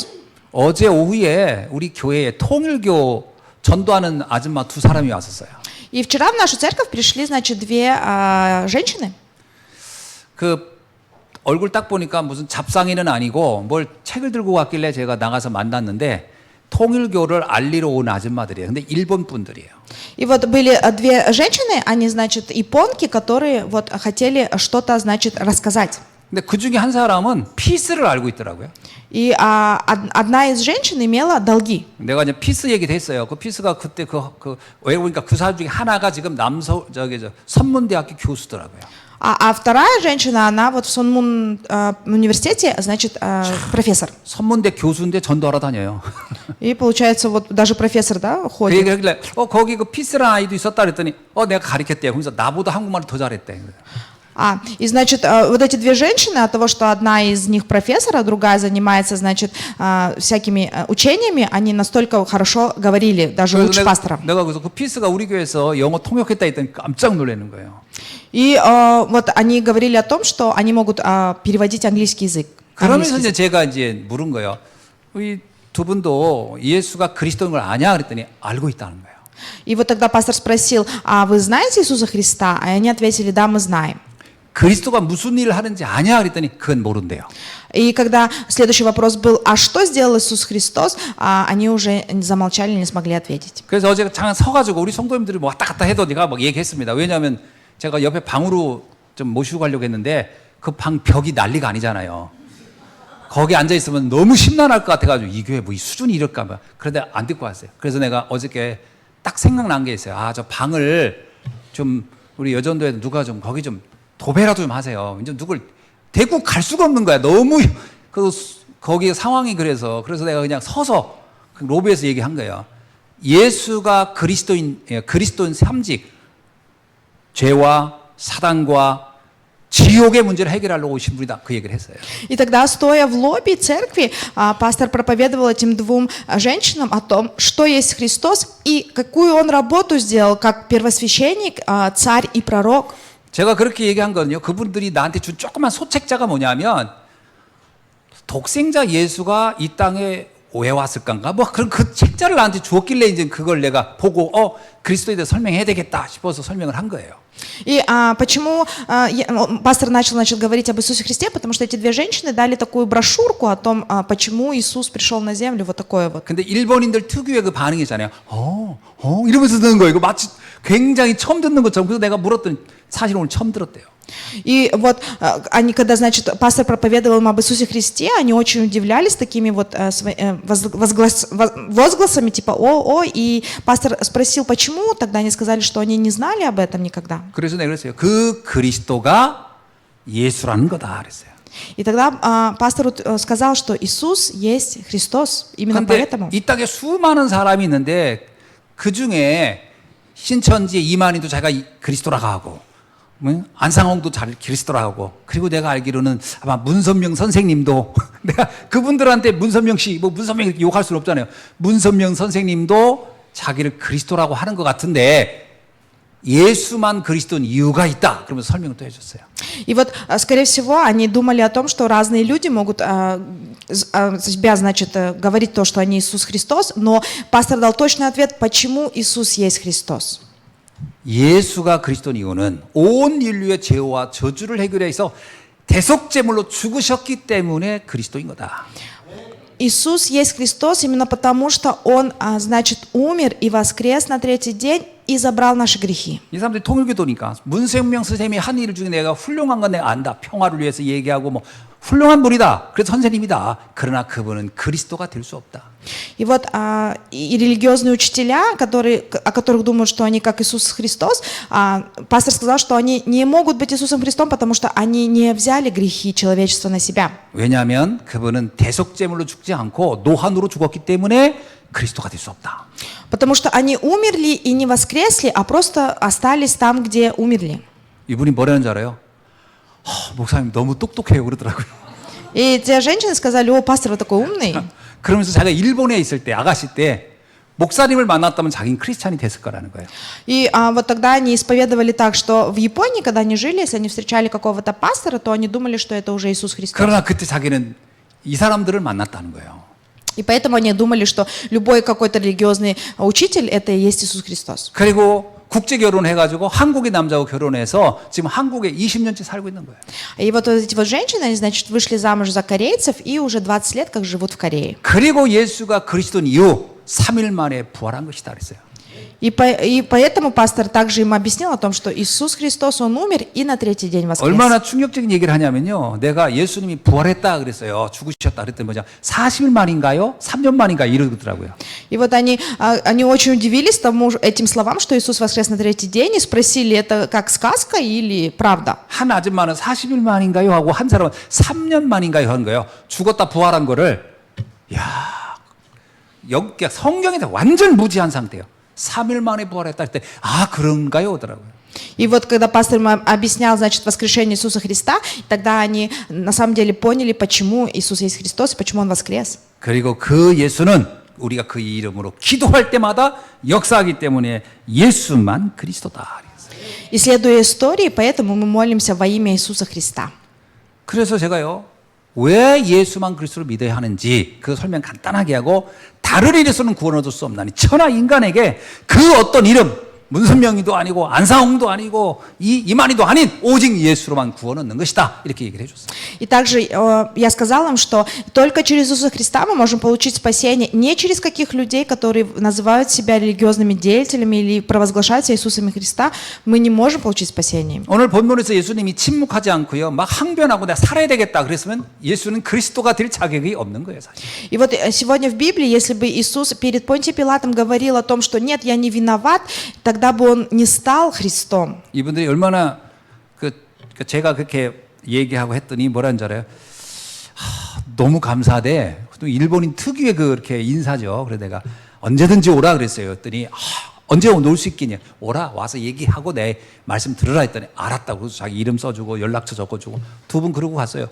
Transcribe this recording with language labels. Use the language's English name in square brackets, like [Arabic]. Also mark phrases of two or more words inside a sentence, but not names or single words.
[Korean] 어제 오후에 우리 교회에 통일교 전도하는 아줌마 두 사람이 왔었어요. [Russian] И вчера в нашу церковь пришли, значит, две женщины. [Korean] 그 얼굴 딱 보니까 무슨 잡상이는 아니고 뭘 책을 들고 왔길래 제가 나가서 만났는데 통일교를 알리러 온 아줌마들이에요. 근데 일본 분들이에요. [Russian] И вот были две женщины, они, значит, японки, которые вот хотели что-то, значит, рассказать. [Korean] 근데 그 중에 한 사람은 피스를 알고 있더라고요. [Russian] И одна из женщин имела долги. [Korean] 내가 이제 피스 얘기도 했어요. 그 피스가 그때 왜 보니까 그 사람 중에 하나가 지금 선문대학교 교수더라고요. [Russian] А вторая женщина, она вот в Сонмун университете, значит, профессор. [Korean] 선문대 교수인데 전도하러 다녀요. [Russian] И получается, вот даже профессор, да, 그 ходит. [Korean] 얘기를 하길래 거기 그 피스라는 아이도 있었다 그랬더니 내가 가르쳤대요. 그래서 나보다 한국말을 더 잘했대. [Russian] И, значит, вот эти две женщины, от того, что одна из них профессор, а другая занимается, значит, всякими учениями, они настолько хорошо говорили, даже лучше пастора. [Korean] 내가 그래서 그 피스가 우리 교회에서 영어 통역했다 했더니 깜짝 놀라는 거예요. [Russian] И вот они говорили о том, что они могут переводить английский язык. [Korean] 그러면서 이제 제가 이제 물은 거예요. 이 두 분도 예수가 그리스도인 걸 아냐 그랬더니 알고 있다는 거예요. [Russian] И вот тогда пастор спросил, а вы знаете Иисуса Христа? И они ответили, да, мы знаем. [Korean] 그리스도가 무슨 일을 하는지 아냐 그랬더니 그건 모른대요. [Russian] И когда следующий вопрос был, а что сделал Иисус Христос, они уже замолчали, не смогли ответить. [Korean] 그래서 어제 잠깐 서가지고 우리 성도님들이 뭐 왔다 갔다 해도 내가 막 얘기했습니다. 왜냐하면 제가 옆에 방으로 좀 모시고 가려고 했는데 그 방 벽이 난리가 아니잖아요. 거기 앉아 있으면 너무 심란할 것 같아가지고 이 교회 뭐 이 수준이 이럴까 봐. 그런데 안 듣고 왔어요. 그래서 내가 어저께 딱 생각난 게 있어요. 저 방을 좀 우리 여전도에 누가 좀 거기 좀 도배라도 좀 하세요. 이제 누굴 데리고 갈 수가 없는 거야. 너무 거기 상황이 그래서 내가 그냥 서서 그 로비에서 얘기한 거예요. 예수가 그리스도인 3직 죄와 사단과 지옥의 문제를 해결하려고 오신 분이다. 그 얘기를 했어요. [Russian] И тогда, стоя в лобби церкви, пастор проповедовал этим двум женщинам о том, что есть Христос и какую он работу сделал, как первосвященник, царь и пророк. [Korean] 제가 그렇게 얘기한 거는요. 그분들이 나한테 준 조그만 소책자가 뭐냐면 독생자 예수가 이 땅에 왜 왔을까인가? 뭐 그런 그 책자를 나한테 주었길래 이제 그걸 내가 보고 그리스도에 대해 설명해야 되겠다 싶어서 설명을 한 거예요. [Russian] И почему пастор начал, значит, говорить об Иисусе Христе, потому что эти две женщины дали такую брошюрку о том, почему Иисус пришел на землю, вот такое вот. [Korean] 근데 일본인들 특유의 그 반응이잖아요. 이러면서 듣는 거예요. 이거 마치 굉장히 처음 듣는 것처럼. 그래서 내가 물었더니 사실 오늘 처음 들었대요. [Russian] И вот они, когда, значит, пастор проповедовал им об Иисусе Христе, они очень удивлялись такими вот возгласами, типа и пастор спросил, почему, тогда они сказали, что они не знали об этом никогда. [Korean] 그래서 내가 그랬어요. 그 그리스도가 예수라는 거다 그랬어요. [Russian] И тогда пастор сказал, что Иисус есть Христос, именно поэтому. [Korean] 이 땅에 수많은 사람이 있는데 그 중에 신천지 이만희도 자기가 그리스도라고 하고 안상홍도 잘 그리스도라고 하고 그리고 내가 알기로는 아마 문선명 선생님도 내가 그분들한테 문선명 씨 뭐 문선명 욕할 수는 없잖아요. 문선명 선생님도 자기를 그리스도라고 하는 것 같은데 예수만 그리스도인 이유가 있다. 그러면서 설명을 또 해줬어요. [Russian] И вот, скорее всего, они думали о том, что разные люди могут себя, значит, говорить то, что они Иисус Христос, но пастор дал точный ответ, почему Иисус есть Христос. [Korean] 예수가 그리스도인 이유는 온 인류의 죄와 저주를 해결해서 대속제물로 죽으셨기 때문에 그리스도인 거다. [Russian] Иисус есть Христос именно потому, что Он, значит, умер и воскрес на третий день и забрал наши грехи. [Korean] 이 사람들이 통일교도니까 문생명 선생님이 한 일 중에 내가 훌륭한 건 내가 안다. 평화를 위해서 얘기하고 뭐 훌륭한 분이다. 그래서 선생님이다. 그러나 그분은 그리스도가 될 수 없다. [Russian] И вот и религиозные учителя, о которых думают, что они как Иисус Христос, пастор сказал, что они не могут быть Иисусом Христом, потому что они не взяли грехи человечества на себя. [Korean] 왜냐하면 그분은 대속제물로 죽지 않고 노한으로 죽었기 때문에 그리스도가 될 수 없다. [Russian] Потому что они умерли и не воскресли, а просто остались там, где умерли. [Korean] 이분이 뭐라는 줄 알아요? 목사님 너무 똑똑해요 그러더라고요. [Russian] И те женщины сказали: о, пастор, вы такой умный. [Korean] 그러면서 자기가 일본에 있을 때 아가씨 때 목사님을 만났다면 자기는 크리스찬이 됐을 거라는 거예요. [Russian] И вот тогда они исповедовали так, что в Японии, когда они жили, если они встречали какого-то пастора, то они думали, что это уже Иисус Христос. [Korean] 그러나 그때 자기는 이 사람들을 만났다는 거예요. [Russian] И поэтому они думали, что любой какой-то религиозный учитель – это и есть Иисус Христос. [Korean] 그리고 국제 결혼해가지고 한국의 남자하고 결혼해서 지금 한국에 20년째 살고 있는 거예요. [Russian] И вот эти вот женщины, они, значит, вышли замуж за корейцев и уже 20 лет как живут в Корее. [Korean] 그리고 예수가 그리스도인 이후 3일 만에 부활한 것이다 그랬어요. [Russian] И поэтому пастор также им объяснил о том, что Иисус Христос, Он умер и на третий день воскрес. [Korean] 얼마나 충격적인 얘기를 하냐면요. 내가 예수님이 부활했다 그랬어요. 죽으셨다 그랬더니 뭐냐. 40일 만인가요? 3년 만인가요? 이러더라고요. [Russian] И вот они очень удивились этим словам, что Иисус воскрес на третий день, и спросили, это как сказка или правда? [Korean] 한 아줌마는 40일 만인가요? 하고 한 사람은 3년 만인가요? 하는 거예요. 죽었다 부활한 거를 성경에 완전 무지한 상태예요. 3일 만에 부활했다 할 때 그런가요? 하더라고요. [Russian] И вот когда пастор им объяснял, значит, воскрешение Иисуса Христа, тогда они на самом деле поняли, почему Иисус есть Христос и почему Он воскрес. [Korean] 그리고 그 예수는 우리가 그 이름으로 기도할 때마다 역사하기 때문에 예수만 그리스도다. [Russian] Исследуя истории, поэтому мы молимся во имя Иисуса Христа. [Korean] 그래서 제가요. 왜 예수만 그리스도를 믿어야 하는지 그 설명 간단하게 하고 다른 이름으로는 구원 얻을 수 없나니 천하 인간에게 그 어떤 이름 문선명이도 아니고 안상홍도 아니고 이만희도 아닌 오직 예수로만 구원 얻는 것이다 이렇게 얘기를 해줬어요. [Russian] И также я сказал им, что только через Иисуса Христа мы можем получить спасение, не через каких людей, которые называют себя религиозными деятелями или провозглашают себя Иисусами Христа, мы не можем получить спасение. [Korean] 오늘 본문에서 예수님이 침묵하지 않고요. 막 항변하고 내가 살아야 되겠다 그랬으면 예수는 그리스도가 될 자격이 없는 거예요. 사실. [Russian] И вот сегодня в Библии, если бы Иисус перед Понтием Пилатом говорил о том, что нет, я не виноват, тогда бы Он не стал Христом. [Korean] 이분들이 얼마나 제가 그렇게 얘기하고 했더니 뭐라는 줄 알아요? 너무 감사하대. 또 일본인 특유의 그렇게 인사죠. 그래서 내가 언제든지 오라 그랬어요. 했더니 언제 놀 수 있겠냐? 오라 와서 얘기하고 내 말씀 들으라 했더니 알았다고 그래서 자기 이름 써주고 연락처 적어주고 두 분 그러고 갔어요.